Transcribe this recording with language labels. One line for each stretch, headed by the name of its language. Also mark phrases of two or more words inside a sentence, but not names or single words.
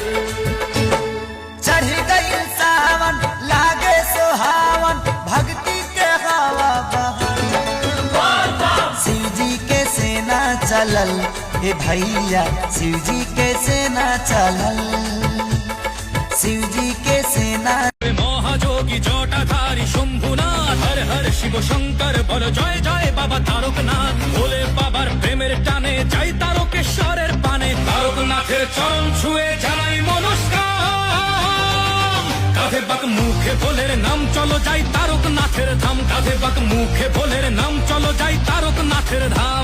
Bhojpuri: चढ़ गई सावन लागे सुहावन भक्ति के हवा बहल, शिव जी के सेना चलल हे भैया शिव जी के सेना चलल, शिव जी के सेना।
Bangla: মহাযোগী জটাধারী শম্ভুনাথ, হর হর শিব শঙ্কর বল জয় জয় বাবা তারকনাথ। ভোলে বাবার প্রেমের টানে যাই তারকেশ্বরের পানে, তারকনাথের চরণ ছুঁয়ে জানাই নমস্কার। কাঁধে বাক মুখে ভোলের নাম চলো যাই তারকনাথের ধাম, কাঁধে বাক মুখে ভোলের নাম চলো যাই তারকনাথের ধাম।